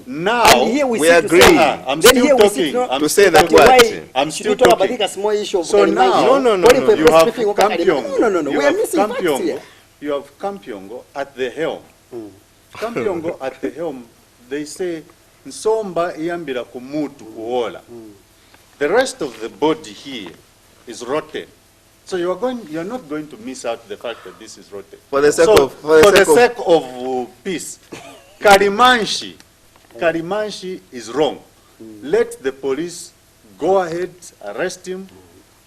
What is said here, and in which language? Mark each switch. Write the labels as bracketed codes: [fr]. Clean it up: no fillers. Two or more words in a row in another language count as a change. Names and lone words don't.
[en] now, and here we we sit to agree. say, I'm then still here we talking. sit to, I'm To say still that talking. what? why I'm should still we talk about talking. like a small issue of So Kalimanshi? now, No. Calling for a you press have briefing over Kalimanshi. Kampyongo. No. You We are have missing facts Kampyongo. here. You have Kampyongo at the helm. Kampyongo at the helm, they say, [ny] Nsomba iyambira kumutu kuola. [en] The rest of the body here is rotten. So you are not going to miss out the fact that this is rotten. For the sake So, of- for the sake of peace, Kalimanshi is wrong. Let the police go ahead, arrest him.